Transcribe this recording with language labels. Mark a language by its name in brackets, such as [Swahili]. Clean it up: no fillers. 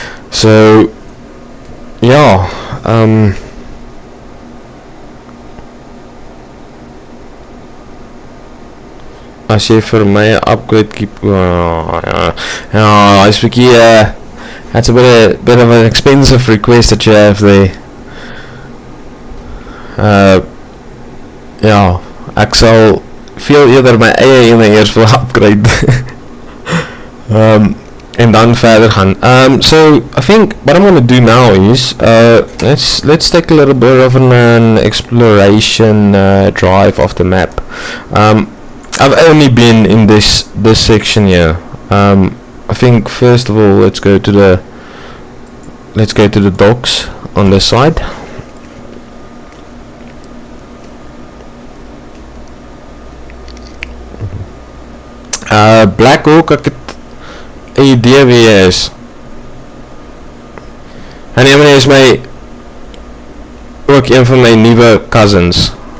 [English] So yeah, [Afrikaans] as jy vir my 'n upgrade keep, [English] yeah, it's bietjie, that's a bit of an expensive request that you have there. [Afrikaans] Ja, ek sal veel eerder my eie ene eers wil upgrade. [English] And then [Afrikaans] verder gaan. [English] So I think what I'm going to do now is let's take a little bit of an exploration drive of the map. I've only been in this section here. I think first of all let's go to the docks on this side. [Afrikaans] Black Hawk, ek het 'n idee wie hy is. En hy is my ook een van my nuwe cousins.